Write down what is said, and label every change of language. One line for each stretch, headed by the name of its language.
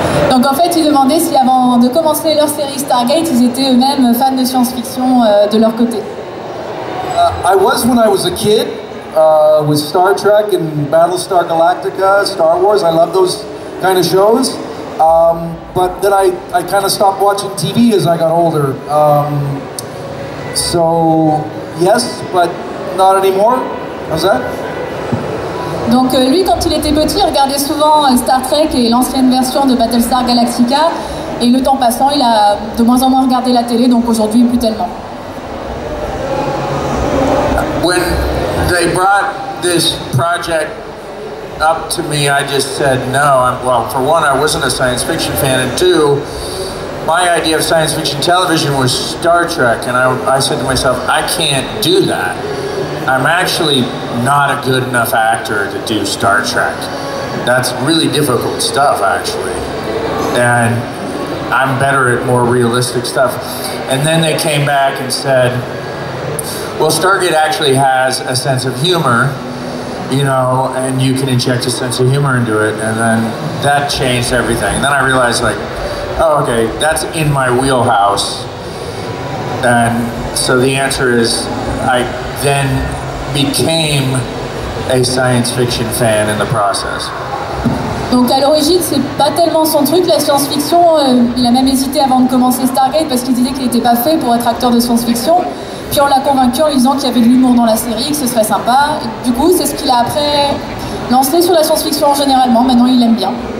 French: Donc en fait, ils demandaient si avant de commencer leur série Stargate, ils étaient eux-mêmes fans de science-fiction de leur côté.
English: I was when I was a kid with Star Trek and Battlestar Galactica, Star Wars. I love those kind of shows. But then I kind of stopped watching TV as I got older. So yes, but not anymore. How's that?
French: Donc lui, quand il était petit, il regardait souvent Star Trek et l'ancienne version de Battlestar Galactica. Et le temps passant, il a de moins en moins regardé la télé, donc aujourd'hui, plus tellement.
English: When they brought this project up to me, I just said no. Well, for one, I wasn't a science fiction fan, and two, my idea of science fiction television was Star Trek, and I said to myself, I can't do that. I'm actually not a good enough actor to do Star Trek. That's really difficult stuff, actually. And I'm better at more realistic stuff. And then they came back and said, well, Stargate actually has a sense of humor, you know, and you can inject a sense of humor into it. And then that changed everything. And then I realized, like, oh, okay, that's in my wheelhouse. And so the answer is, I then became a science fiction fan in the process.
French: Donc à l'origine, c'est pas tellement son truc, la science-fiction. Il a même hésité avant de commencer Stargate parce qu'il disait qu'il n'était pas fait pour être acteur de science-fiction. Puis on l'a convaincu en lui disant qu'il y avait de l'humour dans la série, que ce serait sympa. Et du coup, c'est ce qu'il a après lancé sur la science-fiction généralement. Maintenant, il l'aime bien.